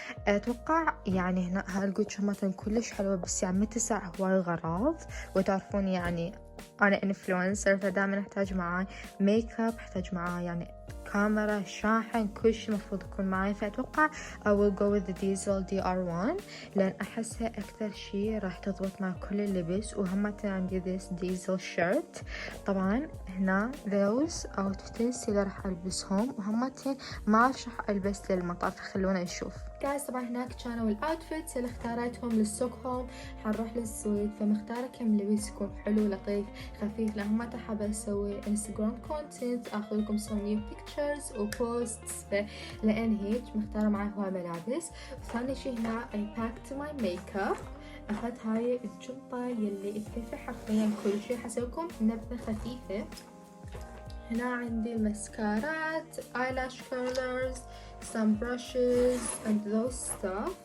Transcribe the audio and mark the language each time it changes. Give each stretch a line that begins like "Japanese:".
Arabic: اتوقع يعني هنا هالجوتشي مثلا كلش حلوة، بس يعني متسع هواي غراض، وتعرفون يعني انا انفلونسر، فدائما احتاج معاي ميك اب، احتاج معاي يعني كاميرا، شاحن، كل شيء المفروض يكون معي. فأتوقع
English: I will go with the diesel DR1،
Arabic: لأن أحسها أكثر شيء راح تضبط مع كل اللبس. وهم عندي
English: this diesel shirt.
Arabic: طبعا هنا
English: those outfits
Arabic: اللي راح ألبسهم، وهم ما أعرف شو راح ألبس للمطار، فخلونا نشوف. جايز طبعا هناك كانوا الاوتفيتس اللي اختارتهم لستوكهولم. حنروح للسويد، فمختارة كم لبس يكون حلو لطيف خفيف، لان ما حابة اسوي انستغرام كونتنت اخذ لكم
English: some new pictures
Arabic: وبوستس، لان هيك مختارة معي هواي ملابس. وثاني شي هنا
English: I packed my makeup.
Arabic: اخذت هاي الجنطة يلي تكفي حرفيا كل شي، حسويكم نبذة خفيفة. هنا عندي الماسكارات،
English: eyelash curlers, some brushes and those stuff.